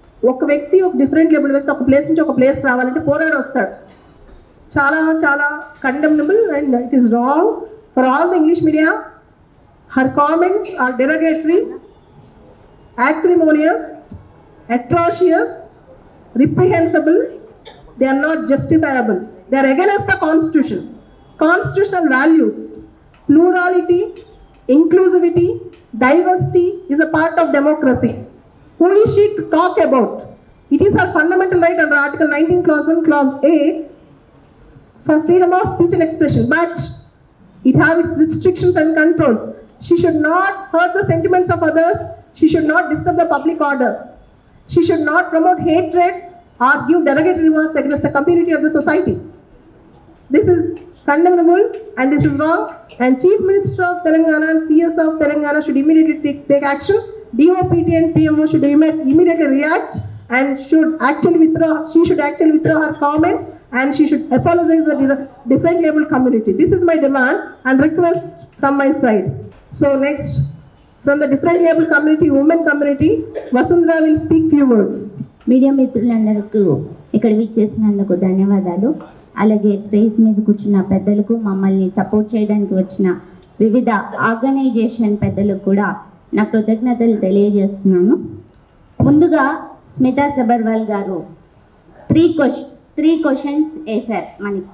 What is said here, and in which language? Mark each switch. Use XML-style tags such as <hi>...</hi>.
<te>ఒక వ్యక్తి, ఒక డిఫరెంట్ లేబుల్ వ్యక్తి ఒక ప్లేస్ నుంచి ఒక ప్లేస్ రావాలంటే పోరాడి వస్తాడు. చాలా చాలా</te> <en>Condemnable and it is wrong for all the English media. Her comments are derogatory, acrimonious, atrocious, reprehensible. They are not justifiable. They are against the constitution, constitutional values. Plurality, inclusivity, diversity is a part of democracy. Who is she to talk about? It is her fundamental right under Article 19 clause 1 clause A for freedom of speech and expression, but it has its restrictions and controls. She should not hurt the sentiments of others. She should not disturb the public order. She should not promote hatred or give derogatory remarks against the community or the society. This is condemnable and this is wrong, and Chief Minister of Telangana and CS of Telangana should immediately take action. DOPT and PMO should immediately react and should actually withdraw. She should actually withdraw her comments and she should apologize to the different label community. This is my demand and request from my side. So next, from the different label community, women community, Vasundhara will speak few words.</en> <te>Media మిత్రులందరికీ ఇక్కడ విచ్చేసినందుకు ధన్యవాదాలు. అలాగే stage మీద కూర్చున్న పెద్దలకు, మమ్మల్ని support చేయడానికి వచ్చిన వివిధ ఆర్గనైజేషన్ పెద్దలకు కూడా నా కృతజ్ఞతలు తెలియజేస్తున్నాను. ముందుగా స్మితా సబర్వాల్ గారు త్రీ క్వశ్చన్స్ వేశారు మనకి.</te>